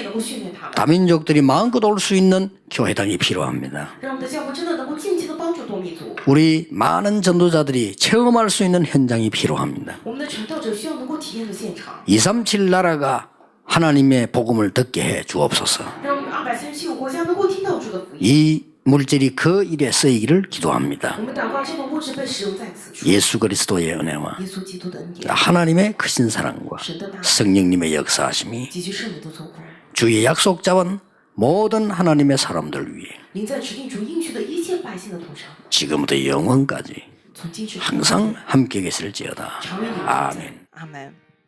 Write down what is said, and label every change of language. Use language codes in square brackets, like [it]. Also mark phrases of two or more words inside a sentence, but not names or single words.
[zh] 祝福我们，让我们建造这样的圣殿，能够训练他们。 [ko] 다민족들이 마음껏 올 수 있는 교회당이 필요합니다. [zh] 让我们的教会真的能够尽情的帮助多民族。 [ko] 우리 많은 전도자들이 체험할 수 있는 현장이 필요합니다. [zh] 我们的传道者需要能够体验的现场， [ko] 237 나라가 하나님의 복음을 듣게 해 주옵소서. [zh] 让我们237个国家能够听到主的福音。 [ko] 이 물질이 그 일에 쓰이기를 기도합니다. [zh] 我们祷告这个物质被使用在此处， [ko] 예수 그리스도의 은혜와 [zh] 耶稣基督的恩典， [ko] 하나님의 크신 사랑과 [zh] 神的大爱， [ko] 성령님의 역사하심이 [zh] 及其圣灵的做工， [ko] 주의 약속자원 모든 하나님의 사람들 위해 [zh] 临在指定主应许的一切百姓的头上， [ko] 지금부터 영원까지 [zh] 从今至 [ko] 항상 함께 계실지어다. [zh] 长远有 [ko] 아멘. [zh] 阿门。